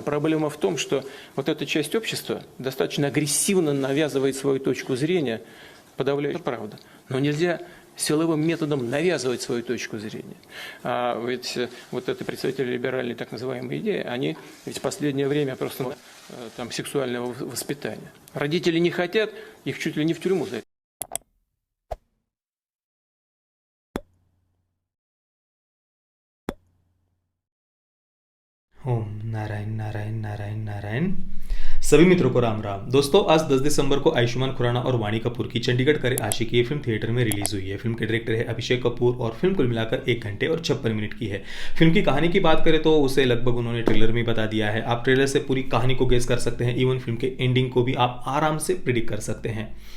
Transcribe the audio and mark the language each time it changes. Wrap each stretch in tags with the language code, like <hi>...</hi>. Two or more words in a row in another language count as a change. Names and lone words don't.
<ru>Проблема в том, что вот эта часть общества достаточно агрессивно навязывает свою точку зрения, подавляющая правда. Но нельзя силовым методом навязывать свою точку зрения. А ведь вот это представители либеральной так называемой идеи, они ведь в последнее время просто там сексуального воспитания. Родители не хотят, их чуть ли не в тюрьму за это.</ru> <hi>ओम नारायण नारायण नारायण नारायण। सभी मित्रों को राम राम। दोस्तों, आज 10 दिसंबर को आयुष्मान खुराना और वाणी कपूर की चंडीगढ़ करे आशिकी ये फिल्म थिएटर में रिलीज हुई है। फिल्म के डायरेक्टर है अभिषेक कपूर और फिल्म कुल मिलाकर 1 घंटे और 56 मिनट की है। फिल्म की कहानी की बात करें तो उसे लगभग उन्होंने ट्रेलर में बता दिया है। आप ट्रेलर से पूरी कहानी को गेस कर सकते हैं,</hi> <en>even film</en> <hi>के एंडिंग को भी आप आराम से प्रिडिक्ट कर सकते हैं।</hi>